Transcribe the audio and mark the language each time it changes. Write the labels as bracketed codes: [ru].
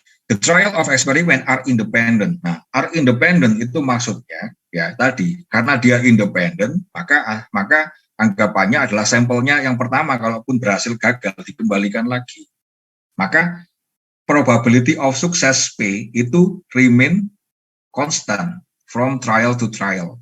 [en] The trial of experiment are independent. [id] Nah, [en] are independent [id] itu maksudnya ya tadi karena dia independen, maka anggapannya adalah sampelnya yang pertama kalaupun berhasil gagal dikembalikan lagi. Maka [en] probability of success P [id] itu [en] remain constant from trial to trial.